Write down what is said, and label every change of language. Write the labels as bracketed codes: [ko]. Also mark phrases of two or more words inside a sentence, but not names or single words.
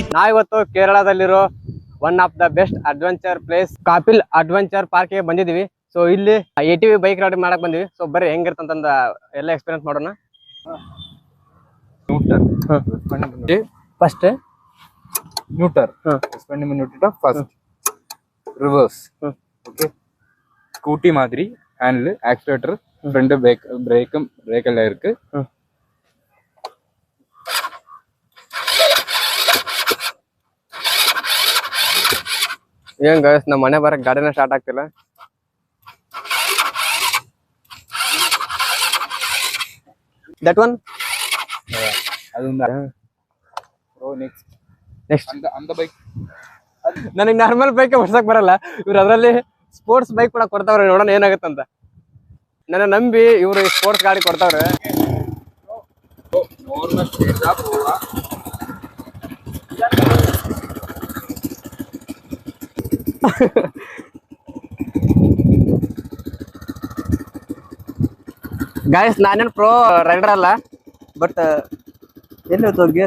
[kn] ನಾವಿವತ್ತು ಕೇರಳದಲ್ಲಿರೋ [en] one of the best adventure place [kn] ಕಾಪಿಲ್ ಅಡ್ವೆಂಚರ್ ಪಾರ್ಕ್ ಗೆ ಬಂದಿದೀವಿ. ಸೊ ಇಲ್ಲಿ [en] ATV bike ride [kn] ಮಾಡಕ್ ಬಂದಿವಿ. ಸೊ ಬರ್ರಿ ಹೆಂಗಿರ್ತಂತ ಎಲ್ಲ ಎಕ್ಸ್ಪೀರಿಯನ್ಸ್ ಮಾಡೋಣ. ಫಸ್ಟ್ [en] neuter first reverse. [kn] ಓಕೆ, [ta] ஸ்கூட்டி மாதிரி ஹேண்டில், ஆக்சிலேட்டர், [en] front brake [ta] எல்லாம் இருக்கு. [kn] ಏನ್ ಗೈಸ್, ನಮ್ಮ ಮನೆ ಬರಕ್ ಗಾಡಿನ ಸ್ಟಾರ್ಟ್ ಆಗ್ತಿಲ್ಲ. [en] that one next [ta] அந்த பைக் [kn] ನನಗೆ [en] normal bike [kn] ಓಡ್ಸಕ್ ಬರಲ್ಲ. ಇವ್ರು ಅದರಲ್ಲಿ [en] sports bike [kn] ಕೂಡ ಕೊಡ್ತಾವ್ರೆ, ನೋಡೋಣ ಏನಾಗತ್ತಂತ. ನನ್ನ ನಂಬಿ ಇವ್ರು ಸ್ಪೋರ್ಟ್ಸ್ ಗಾಡಿ ಕೊಡ್ತಾವ್ರೆ. ಗಾಯ್ಸ್, ನಾನೇನು [en] pro rider [kn] ಅಲ್ಲ, ಬಟ್ ಎಲ್ಲಿ ಹೋಯ್ತು ಗೇರ್?